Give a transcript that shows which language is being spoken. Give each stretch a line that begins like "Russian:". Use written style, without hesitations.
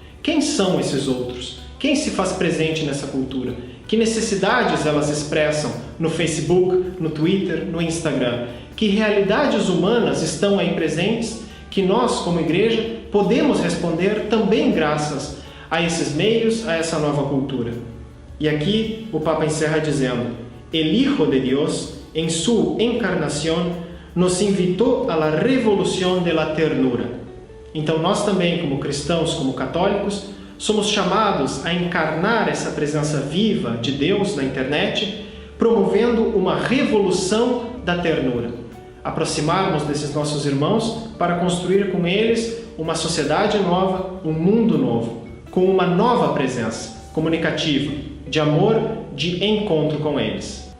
Portuguese: Quem são esses outros? Quem se faz presente nessa cultura? Que necessidades elas expressam no Facebook, no Twitter, no Instagram? Que realidades humanas estão aí presentes que nós, como igreja, podemos responder também graças a esses meios, a essa nova cultura?
Spanish: E aqui o Papa encerra dizendo: "El Hijo de Dios, en su encarnación, nos invitó a la revolución de la ternura."
Portuguese: Então nós também, como cristãos, como católicos, somos chamados a encarnar essa presença viva de Deus na internet, promovendo uma revolução da ternura. Aproximarmos desses nossos irmãos para construir com eles uma sociedade nova, um mundo novo, com uma nova presença comunicativa, de amor, de encontro com eles.